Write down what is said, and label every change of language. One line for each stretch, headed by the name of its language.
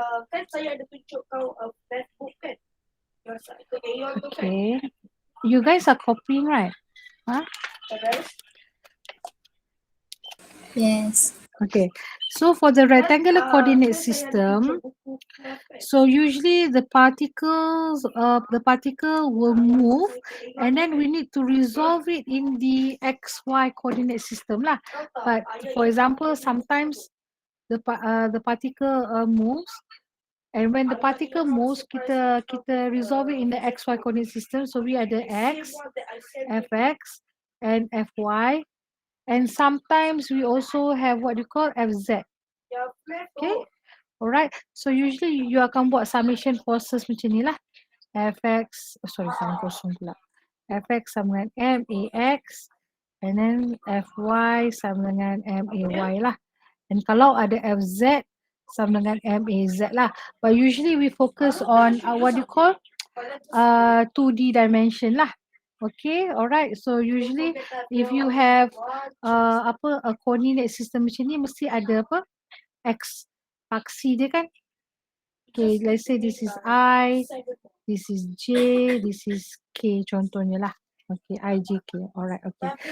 Malay: Kan saya ada tunjuk kau Facebook kan? Yang ke Aeon tu kan?
English: Okay. You guys are copying, right? Huh? Yes. Okay. So for the rectangular coordinate system, so usually the particle will move, and then we need to resolve it in the XY coordinate system lah. But for example, sometimes the particle moves, and when the particle moves,
Malay: kita
English: resolve it in the XY coordinate system. So we ada X, Fx, and Fy. And sometimes we also have what you call FZ. Okay. Alright. So usually you
Malay: akan buat
English: summation forces
Malay: macam ni lah. Fx, sama kosong pula. Fx sama dengan MAX,
English: and then
Malay: Fy sama dengan MAY lah. And kalau ada FZ sama dengan MAZ lah.
English: But usually we focus on what you call 2D dimension lah. Okay, alright. So usually if you have a coordinate system
Malay: macam ni, mesti ada apa? X aksi dia kan?
English: Okay, let's say this is I, this is J, this is K contohnya lah. Okay, I, J, K. Alright, okay.